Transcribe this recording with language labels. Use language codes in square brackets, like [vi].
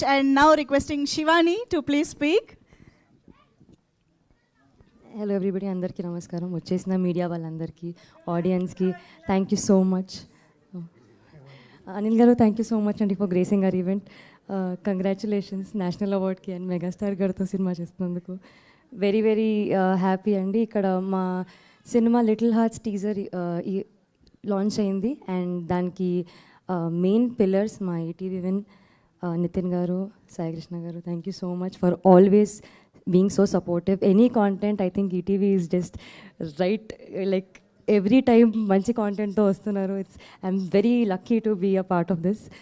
[en] And now requesting Shivani to please speak. Hello everybody, [te] అందరికీ నమస్కారం. వచ్చేసిన మీడియా వాళ్ళందరికీ, ఆడియన్స్కి [en] Thank you so much. [te] Anil గారు, [en] thank you so much [te] అండి [en] For gracing our event. [te] Congratulations national అవార్డ్కి and megastar గారితో cinema చేస్తున్నందుకు. [en] very very happy [te] అండి. ఇక్కడ మా cinema little hearts teaser launch అయింది అండ్ దానికి మెయిన్ పిల్లర్స్ మా ఈటీవీ విన్ నితిన్ గారు, సాయి కృష్ణ గారు. [en] Thank you so much for always being so supportive. Any content, I think ETV is just right, like every time [te] manchi content tho vastunaru. [en] I'm very lucky to be a part of this.